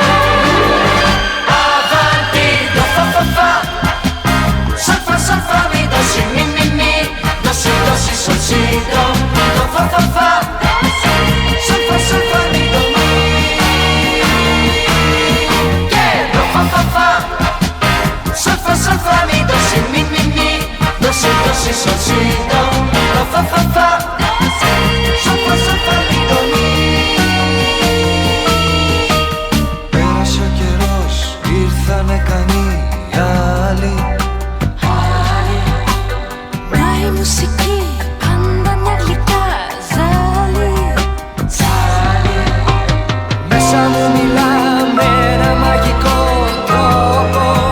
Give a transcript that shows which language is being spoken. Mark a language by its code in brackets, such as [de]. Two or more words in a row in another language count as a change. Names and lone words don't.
[it] Avanti, do fa fa fa. Sol fa mi do si mi mi mi. Do si sol si do. Do fa fa fa. Sol fa mi do mi. Yeah, do fa fa. Sol fa mi do si mi mi mi. Do si sol si do. Do fa fa. Sol fa mi do mi. [el] Πέρασε ο καιρός, ήρθανε κανεί άλλοι. Μα η μουσική πάντα μια γλυκά ζάλη. Μέσα μου μιλά με ένα μαγικό τρόπο.